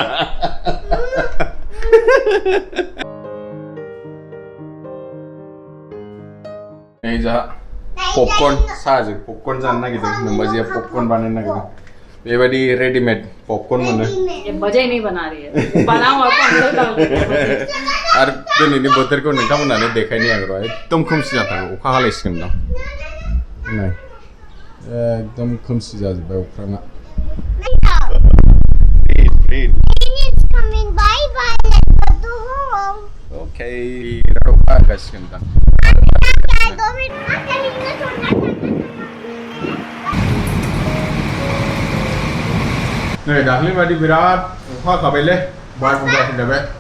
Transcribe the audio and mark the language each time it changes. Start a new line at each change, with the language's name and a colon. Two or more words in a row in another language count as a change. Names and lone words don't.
Bodo: नै जा पपकर्न साहाजों पपकर्न जानो नागिरदों नोंबाजिया पपकर्न बानायनो नागिरदों बेबायदि रेडिमेड पपकर्न मोनो
Hindi: ये मजा ही नहीं बना रही है बनाओ और अंदर डाल
Bodo: आरो दिनैनि बोथोरखौ नोंथांमोनानो देखायनो आं र' एकदम खोमसि जाथारगौ अखा हालायसिगोन दां नै एकदम खोमसि जाजोब्बाय अख्राङा अके बिराद अखा हागासिगोन दां नै दाख्लै बादि बिराद अखा हाखाबायलै बारहुंखा फैलायबाय